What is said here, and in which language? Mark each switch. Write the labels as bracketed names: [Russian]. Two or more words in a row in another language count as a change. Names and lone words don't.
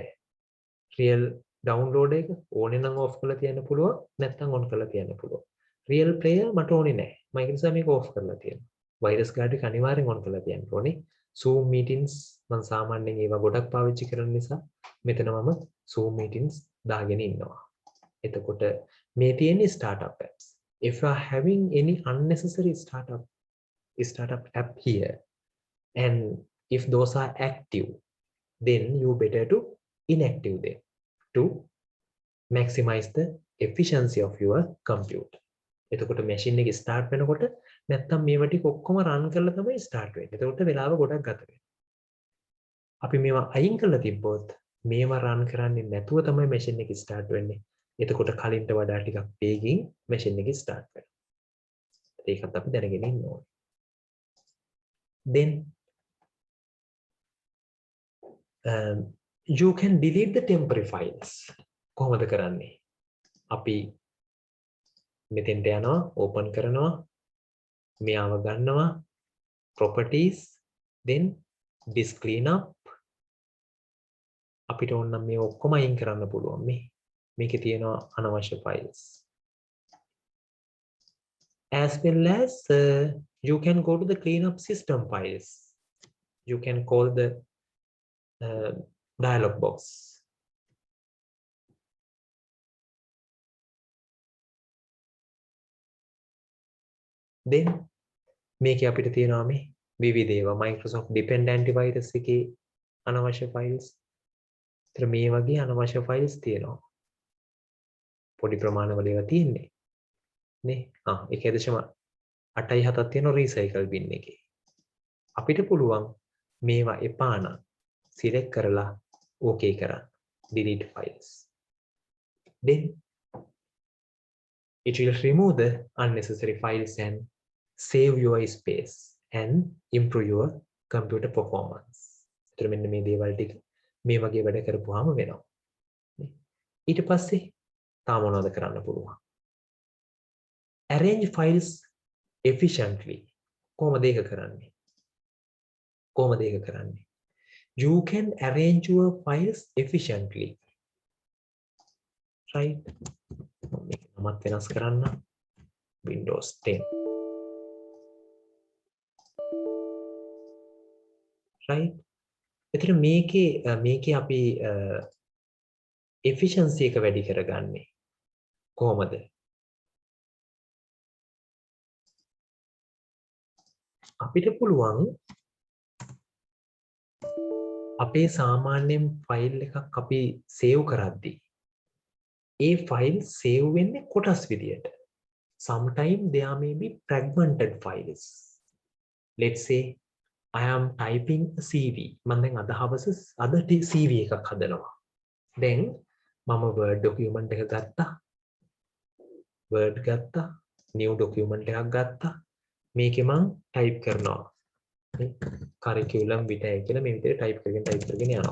[English] real download [Sinhala] එක ඕනේ නම් off කරලා තියන්න පුළුවන්, නැත්නම් on කරලා තියන්න පුළුවන්. [English] real player [Sinhala] මට ඕනේ නැහැ. මම ඒ නිසා මේක off කරලා තියෙනවා. [English] virus guard [Sinhala] එක අනිවාර්යෙන් on කරලා තියන්න ඕනේ. [English] zoom meetings [Sinhala] මම සාමාන්‍යයෙන් ඒවා ගොඩක් පාවිච්චි කරන නිසා මෙතන මම [English] zoom meetings [Sinhala] දාගෙන ඉන්නවා. එතකොට මේ තියෙන්නේ [English] startup apps. If you are having any unnecessary startup app here, and if those are active, then you better to inactive them to maximize the efficiency of your computer. [Sinhala] එතකොට machine එක start වෙනකොට නැත්තම් මේවා ටික ඔක්කොම run කරලා තමයි start වෙන්නේ. එතකොට වෙලාව ගොඩක් ගත වෙනවා. අපි මේවා අයින් කරලා තිබ්බොත් මේවා run කරන්නේ නැතුව තමයි machine එක start වෙන්නේ. එතකොට කලින්ට වඩා ටිකක් වේගින් machine එක start වෙනවා. ඒකත් අපි දැනගෙන ඉන්න ඕනේ. [English] Then you can delete the temporary files. [Sinhala] කොහොමද කරන්නේ? අපි මෙතෙන්ට යනවා, open කරනවා, මෙයාව ගන්නවා, [English] properties, then disk cleanup. [Sinhala] අපිට ඕන නම් මේ ඔක්කොම අයින් කරන්න පුළුවන්. මේකේ තියෙනවා අනවශ්‍ය files. [English] As well as you can go to the cleanup system files. You can call the dialog box. [Sinhala] Then මේකේ අපිට තියෙනවා මේ විවිධ ඒවා Microsoft Depend antivirus එකේ අනවශ්‍ය files. ඒතර මේ වගේ අනවශ්‍ය files තියෙනවා. පොඩි ප්‍රමාණවල ඒවා තියෙන්නේ. නේ? 1.8.7ක් තියෙනවා recycle bin එකේ. අපිට පුළුවන් මේවා එපා නම් select කරලා okay කරන්න. [English] delete files. Then it will remove the unnecessary files and save your space and improve your computer performance. [Sinhala] ඒතර මෙන්න මේ දේවල් ටික මේ වගේ වැඩ කරපුවාම වෙනවා. ඊට පස්සේ තාම මොනවද කරන්න පුළුවන්? [English] Arrange files efficiently. [Sinhala] කොහොමද ඒක කරන්නේ? [English] You can arrange your files efficiently. Right? [Sinhala] මේක නමත් වෙනස් කරන්න. [English] Windows 10. Right? [Sinhala] එතන මේකේ අපි efficiency එක වැඩි කරගන්නේ කොහොමද? අපිට පුළුවන් අපේ සාමාන්‍යයෙන් ෆයිල් එකක් අපි සේව් කරද්දී ඒ ෆයිල් සේව් වෙන්නේ කොටස් විදියට. [English] Sometimes there may be fragmented files. Let's say I am typing a CV. [Sinhala] මම දැන් අද CV එකක් හදනවා. දැන් මම [English] Word document [Sinhala] එක ගත්තා. [English] New document [Sinhala] එකක් ගත්තා. මේකේ මම type කරනවා. [English] curriculum vitae [Sinhala] කියලා මේ විදිහට type කරගෙන යනවා.